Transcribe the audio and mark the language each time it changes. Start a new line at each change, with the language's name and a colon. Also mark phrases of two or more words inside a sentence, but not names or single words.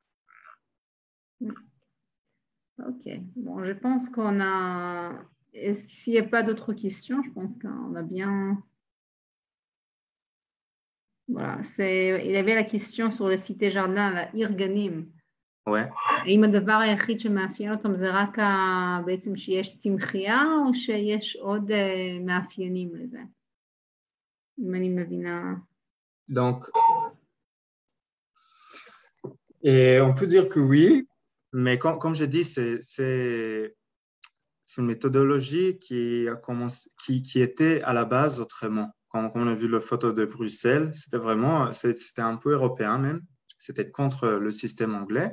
French: Ok, bon, je pense qu'on a... S'il n'y a pas d'autres questions, je pense qu'on a bien... Voilà, il y avait la question sur les cités-jardins, la Irganim. Ouais.
Hebrew: האם הדבר היחיד שמאפיין אותם זה רק בעצם שיש צמחייה, או שיש עוד מאפיינים לזה? אם אני מבינה.
French: Donc, et on peut dire que oui, mais comme je dis, c'est une méthodologie qui était à la base autrement. Quand on a vu la photo de Bruxelles, c'était un peu européen même, c'était contre le système anglais.